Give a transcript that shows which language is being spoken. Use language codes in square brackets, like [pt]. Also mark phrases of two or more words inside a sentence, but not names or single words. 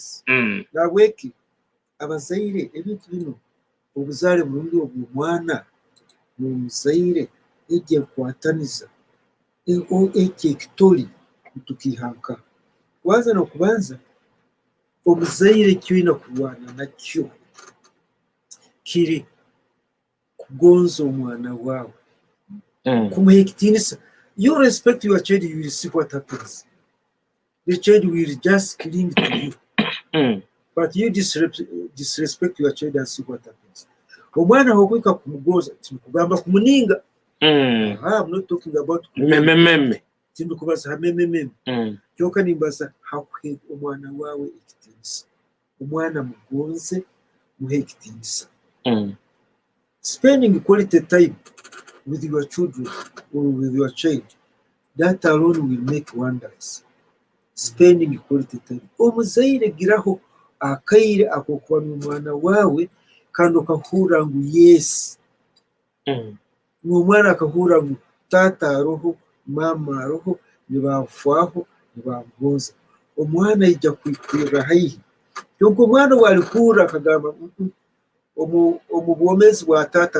[ttj] nabweki abazaire ebintu bino obuzale bulungi obw'omwana n'omuzaire ejje kwataniza eki ekitoli tukihanka kwanza n'okubanza omuzaire kyolina kulwana nakyo kiri kugonza omwana waawe kumuha ekitiinisa. [en] You respect your child, you will see what happens. The child will just cling to you. But you disrespect your child and see what happens. [ttj] Omwana hokwika kumugoza tikugamba kumuninga. [en] I'm not talking about meme [ttj] tindikubaza meme kyoka nimbaza hakuhe omwana wawe ekitiinisa. Omwana mugonze muhe ekitiinisa. [en] Spending quality time with your children or with your child, that alone will make wonders. Spending quality time. [ttj] Omuzaire giraho akaire akokuba n'omwana wawe kandi okahura ngu yes. N'omwana akahura ngu taata aroho, mama aroho, nibafwaho nibamuhoza omwana ijja kwikwira haihi kyonka omwana walikuura akagamba omu bwomezi bwa taata